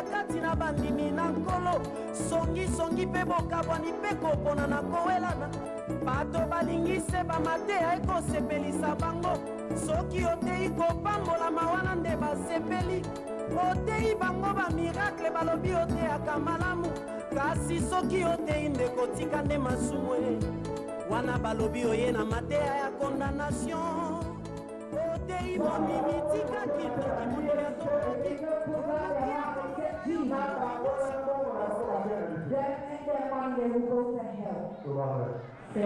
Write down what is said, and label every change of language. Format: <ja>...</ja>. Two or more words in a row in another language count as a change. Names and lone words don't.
<ln>kati na bandimi na nkolo songisongi mpe bokabwani mpe kopona na kowelana bato balingi se bamateya ekosepelisa bango soki oteyi kopambolama wana nde basepeli oteyi bango bamiracle balobi oteyaka malamu kasi soki oteyi ndeko tika nde masumu wana balobi oye na mateya ya condamnation oteyi momimi tikaki ndoki monela tokoki</ln> <en>Then and their money they will go to hell.</en>